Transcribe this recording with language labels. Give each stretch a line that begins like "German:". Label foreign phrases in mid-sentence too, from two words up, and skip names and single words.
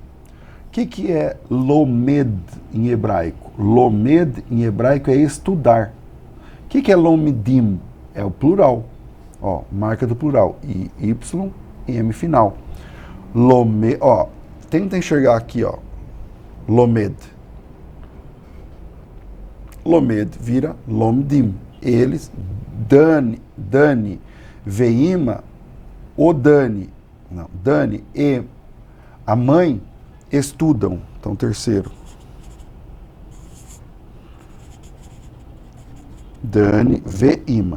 Portuguese: O que é lomed em hebraico? Lomed em hebraico é estudar. O que é lomedim? É o plural. Ó, marca do plural. I, Y, M final. Lomed, ó, tenta enxergar aqui, ó. Lomed. Lomed vira lomdim. Eles, Dani, Veima, o Dani. Não, Dani e a mãe estudam. Então, terceiro. Dani, Veima.